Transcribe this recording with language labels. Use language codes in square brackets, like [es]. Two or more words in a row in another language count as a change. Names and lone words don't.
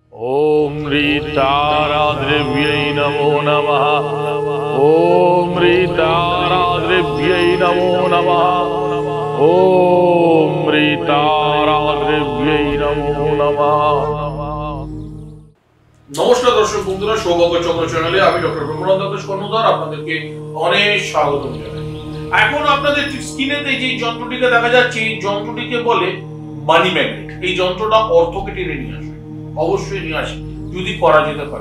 [sa] ओम ह्रीताराद्रिव्यै नमो नमः। ओम ह्रीताराद्रिव्यै नमो नमः। ओम ह्रीताराद्रिव्यै नमो नमः। [bn] নমস্কার দর্শক বন্ধুরা, সৌভাগ্য চক্র চ্যানেলে আমি ডক্টর ব্রহ্মানন্দ কর্ণধার আপনাদেরকে অনেক স্বাগত জানাই। এখন আপনাদের স্ক্রিনেতে যে যন্ত্রটিকে দেখা যাচ্ছে, এই যন্ত্রটিকে বলে [en] money magnet. [bn] এই যন্ত্রটা অর্থকে টেনে নিয়ে আসে, অবশ্যই নিয়ে আসে যদি করা যেতে পারে।